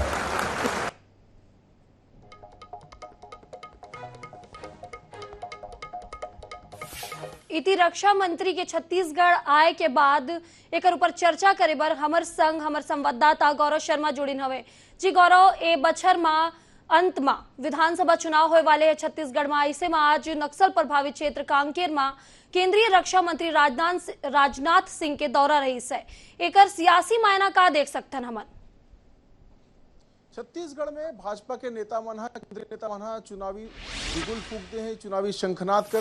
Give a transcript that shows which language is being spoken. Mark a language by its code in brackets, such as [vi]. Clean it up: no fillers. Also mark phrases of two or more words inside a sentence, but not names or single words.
[hne] इति रक्षा मंत्री के छत्तीसगढ़ आए के बाद एक ऊपर चर्चा करे बर हमर संग हमर संवाददाता गौरव शर्मा जुड़िन हवे। जी गौरव, ए बछर में अंत में विधानसभा चुनाव होने वाले है छत्तीसगढ़ में। ऐसे में आज नक्सल प्रभावित क्षेत्र कांकेर में केंद्रीय रक्षा मंत्री राजनाथ सिंह के दौरा रही है। एक सियासी मायना का देख सकते हैं हमन? छत्तीसगढ़ में भाजपा के नेता मन केंद्रीय नेता मन चुनावी बिगुल फूकते हैं, चुनावी शंखनाद करे।